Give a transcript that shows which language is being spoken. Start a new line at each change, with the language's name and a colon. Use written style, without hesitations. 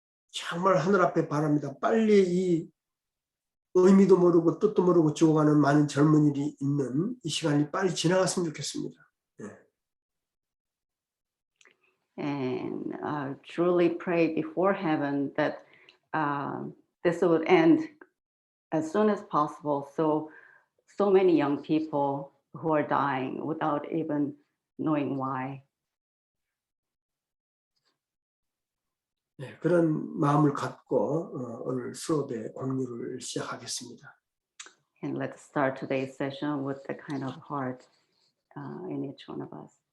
Korean: 정말 하늘 앞에 바랍니다. 빨리 이 의미도 모르고 뜻도 모르고 죽어가는 많은 젊은이들이 있는 이 시간이 빨리 지나갔으면 좋겠습니다.
English: And truly pray before heaven that this would end as soon as possible. So many young people who are dying without even knowing why.
Korean: 그런 마음을 갖고 오늘 수업의 공유를 시작하겠습니다.
English: And let's start today's session with the kind of heart in each one of us.